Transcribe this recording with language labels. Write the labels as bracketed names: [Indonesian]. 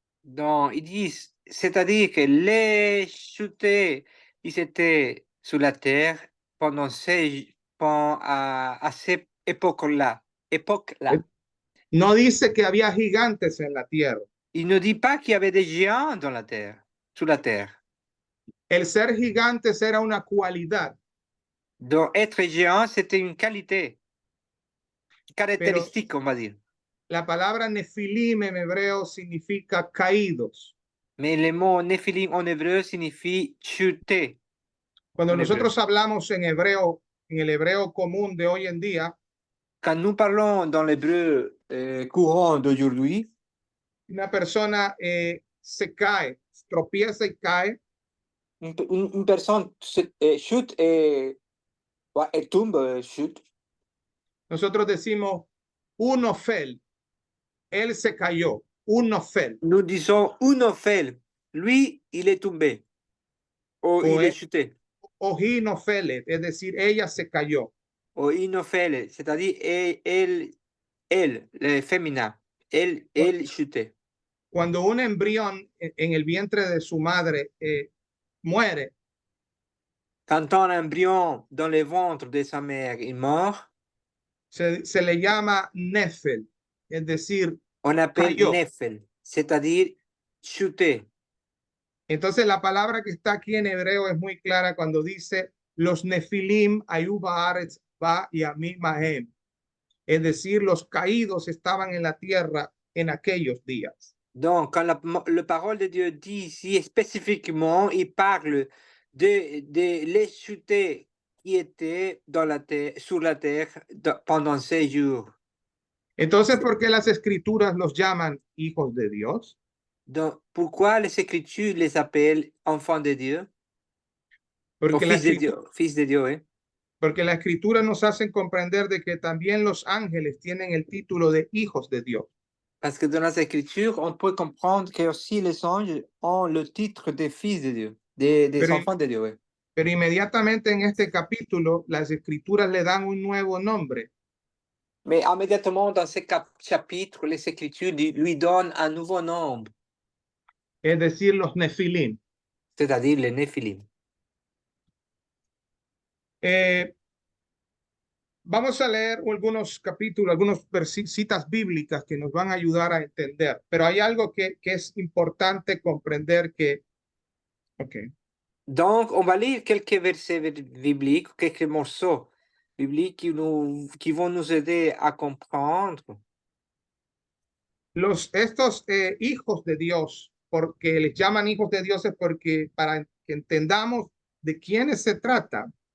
[French] Donc, ils disent, c'est-à-dire que les chutés, ils étaient sur la terre pendant à cette époque-là. [Spanish] No dice que había gigantes en la tierra. [French] Il ne dit pas qu'il y avait des géants dans la terre, sous la terre. [Spanish] El ser gigantes era una cualidad. [French] Donc, être géant, c'était une qualité, caractéristique, on va dire. [Spanish] La palabra nefilim en hebreo significa caídos. [French] Mais le mot nephilim en hébreu signifie chuter. [Spanish] Cuando nosotros hablamos en hebreo, en el hebreo común de hoy en día, [French] quand nous parlons dans l'hébreu courant d'aujourd'hui, [Spanish] una persona se cae, tropieza y cae, [French] une personne chute et ouais, elle tombe, chute. [Spanish] nosotros decimos uno fell, él se cayó, uno fell, [French] Nous disons Unofel, lui, il est tombé. Ou [Spanish] O [French] il est [Spanish] él- [French] chuté. [Spanish] o he no fell, es decir, ella se cayó. [French] Ou Inofel, c'est-à-dire elle, le féminin. Elle chuté. [Spanish] Cuando un embrión en el vientre de su madre muere, [French] Quand un embryon dans le ventre de sa mère est mort, [Spanish] se le llama nefel, es decir, [French] on appelle [Spanish] cayó. [French] Nefel, c'est-à-dire chuté. [Spanish] Entonces la palabra que está aquí en hebreo es muy clara cuando dice los nefilim [Hebrew] ayuba aretz ba y ami mahem. [Spanish] Es decir, los caídos estaban en la tierra en aquellos días. [French] Donc, quand la parole de Dieu dit ici spécifiquement, il parle de les chutés qui étaient dans la terre, sur la terre pendant 6 jours. [Spanish] Entonces, ¿por qué las escrituras los llaman hijos de Dios? [French] Donc, pourquoi les Écritures les appellent enfants de Dieu? [Spanish] Porque O la, [French] fils de Dieu, fils de Dieu, ¿eh? [Spanish] porque la escritura nos hace comprender de que también los ángeles tienen el título de hijos de Dios. [French] Parce que dans les Écritures, on peut comprendre que aussi les anges ont le titre des fils de Dieu, des [Spanish] Pero- [French] enfants de Dieu. ¿Eh? [Spanish] Pero inmediatamente en este capítulo, las escrituras le dan un nuevo nombre. [French] Mais immédiatement dans ce chapitre, les Écritures lui donnent un nouveau nom, [Spanish] Es decir, los nefilim. [French] c'est-à-dire les Néphilim. [Spanish] Vamos a leer algunos capítulos, algunas citas bíblicas que nos van a ayudar a entender, pero hay algo que es importante comprender que, [French] Donc, on va lire quelques versets bibliques, quelques morceaux bibliques qui vont nous aider à comprendre. [Spanish] estos hijos de Dios, porque les llaman hijos de Dios es porque para que entendamos de quiénes se trata.